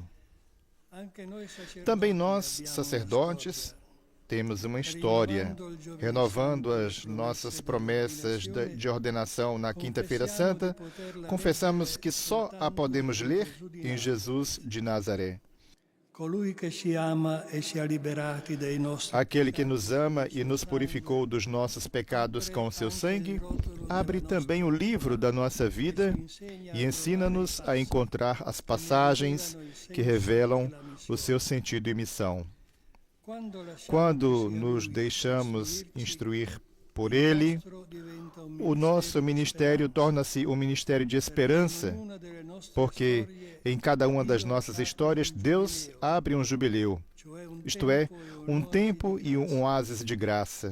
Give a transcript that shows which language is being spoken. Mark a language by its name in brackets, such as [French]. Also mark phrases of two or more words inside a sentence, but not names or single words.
[Portuguese] Também nós, sacerdotes, temos uma história, renovando as nossas promessas de ordenação na Quinta-feira Santa, confessamos que só a podemos ler em Jesus de Nazaré. [Italian] colui che ci ama e ci ha liberati dai nostri [Portuguese] Aquele que nos ama e nos purificou dos nossos pecados com seu sangue, abre também o livro da nossa vida e ensina-nos a encontrar as passagens que revelam o seu sentido e missão. Quando nos deixamos instruir por Ele, o nosso ministério torna-se um ministério de esperança, porque em cada uma das nossas histórias, Deus abre um jubileu, isto é, um tempo e um oásis de graça.